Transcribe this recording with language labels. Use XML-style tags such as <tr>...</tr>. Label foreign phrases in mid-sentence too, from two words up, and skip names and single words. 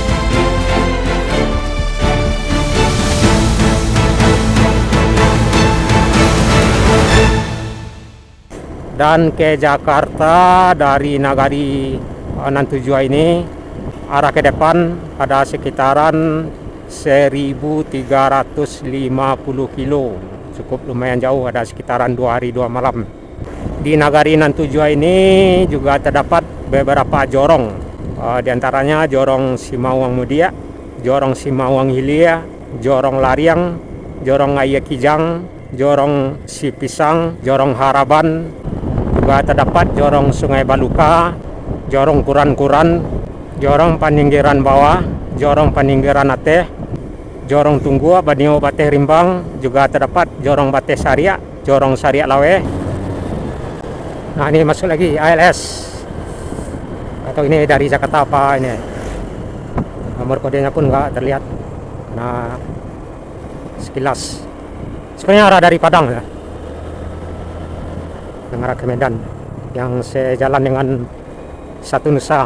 <id>Dan ke Jakarta dari Nagari nan tujuh ini arah ke depan ada sekitaran 1350 kilo. Cukup lumayan jauh, ada sekitaran 2 hari 2 malam. Di Nagari nan tujuh ini juga terdapat beberapa jorong. Di antaranya Jorong Simawang Mudia, Jorong Simawang Hilia, Jorong Lariang, Jorong Ayah Kijang, Jorong Sipisang, Jorong Haraban. Juga terdapat Jorong Sungai Baluka, Jorong Kuran-Kuran, Jorong Paninggiran Bawah, Jorong Paninggiran Ateh, Jorong Tunggua, Banio Bateh Rimbang. Juga terdapat Jorong Bateh Sariak, Jorong Sariak Lawe. Nah, ini masuk lagi ALS. Atau ini dari Jakarta apa ini? Nomor kodenya pun nggak terlihat. Nah, sekilas sebenarnya arah dari Padang ya, mengarah ke Medan, yang sejalan dengan Satu Nusa.</id>